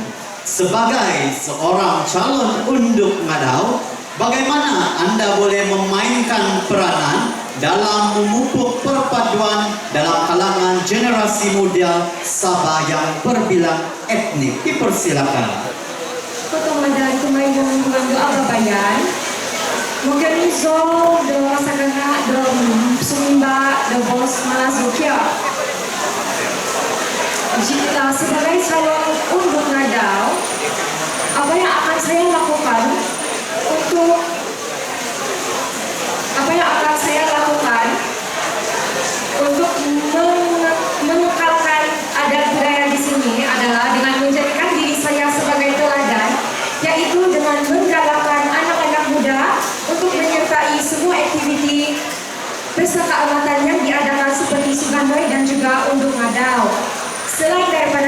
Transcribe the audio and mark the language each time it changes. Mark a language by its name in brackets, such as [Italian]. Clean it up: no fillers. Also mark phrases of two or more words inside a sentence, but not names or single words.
[Malay] Sebagai seorang calon unduk Madau, bagaimana Anda boleh memainkan peranan dalam memupuk perpaduan dalam kalangan generasi muda Sabah yang berbilang etnik? Dipersilakan. [Central Dusun] Kotohadan kumaingan do ababayan, Moganizo do sakana do sumimba do bos malazukia. [Malay] Jika sebagai calon unduk Madau, apa yang akan saya lakukan untuk mengekalkan adat budaya di sini adalah dengan menjadikan diri saya sebagai teladan, yaitu dengan menggalakkan anak-anak muda untuk menyertai semua aktiviti berserta amatan yang diadakan seperti Sugandoi dan juga unduk Madau. Selain dari